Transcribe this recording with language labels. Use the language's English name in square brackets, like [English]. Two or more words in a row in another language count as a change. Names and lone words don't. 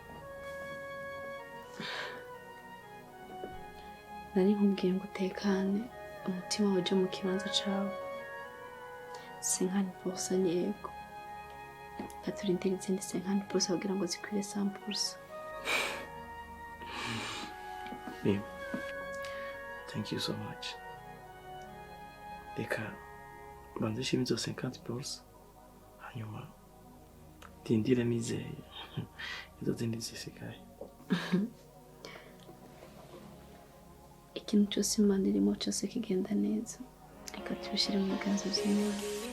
[Kinyarwanda] Nari nkubwiye ngo utekane umutima waje mu kibanza cawe. 50% ni ego. Katurindira izindi 50% kugira ngo zikwire 100%. Babe, [English] thank you so much. [Kinyarwanda] Reka banze shimi zo 50%, hanyuma tindire nizeye izo zindi zisigaye. Ikintu cyose Imana irimo cyose kigenda neza, reka tubishyire mu biganza by'Imana.